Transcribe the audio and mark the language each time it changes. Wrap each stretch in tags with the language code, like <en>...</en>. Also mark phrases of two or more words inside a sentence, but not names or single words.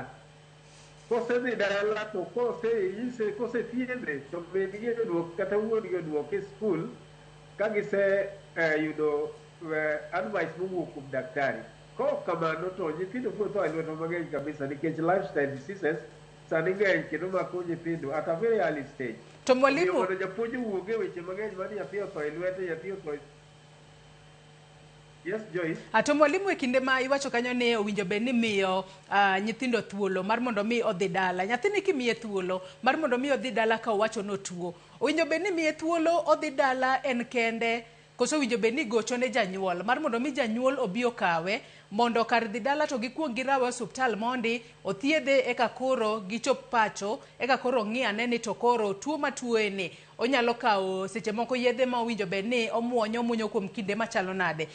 <luo>Kosedhi dala to kosethiedhe to min gi oduok kata wuon gi oduok e skul ka gise yudo advice mowuok kuom daktari. Kok kamano to nyithindo biro tho e lweto mang'eny kabisa, nikech</luo> <en>lifestyle diseases</en> <luo>sani ng'eny kendo mako nyithindo</luo> <en>at a very early stage.</en> <luo>To Mwalimu, mondo japuonj wuoge weche mang'eny ma nyathi otho e lwete, nyathi otho. Yes, Joyce. To Mwalimu, e kinde ma iwacho kanyo ni owinjo bed ni miyo nyithindo thuolo mar mondo mi odhi dala. Nyathini kimiye thuolo mar mondo mi odhi dala ka owacho notuo, owinjo bed ni miye thuolo odhi dala en kende, koso owinjo bed ni gocho ne janyuol mar mondo mi janyuol obi okawe mondo kar dhi dala to gikwong girawe osiptal mondi othiedhe eka koro gichop pacho, eka koro ng'iyane ni to koro tuo matuoe ni onyalo kawo seche moko yedhe ma owinjo bed ni omuonyo kuom kinde machalo nade.</luo>